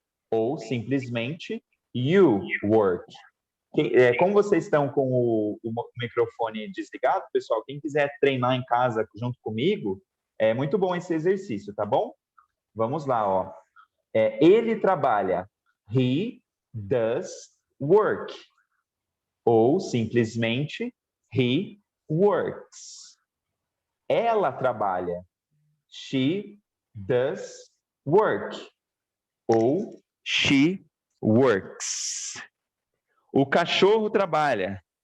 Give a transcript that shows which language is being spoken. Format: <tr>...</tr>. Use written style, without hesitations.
<pt>Ou simplesmente</pt> <en>you work.</en> <pt>Como vocês estão com o microfone desligado, pessoal, quem quiser treinar em casa junto comigo, é muito bom esse exercício, tá bom? Vamos lá, Ele trabalha.</pt> <en>He does work.</en> <pt>Ou simplesmente</pt> <en>he works.</en> <pt>Ela trabalha.</pt> <en>She does work.</en> <pt>Ou</pt> <en>she works.</en> <pt>O cachorro trabalha.</pt>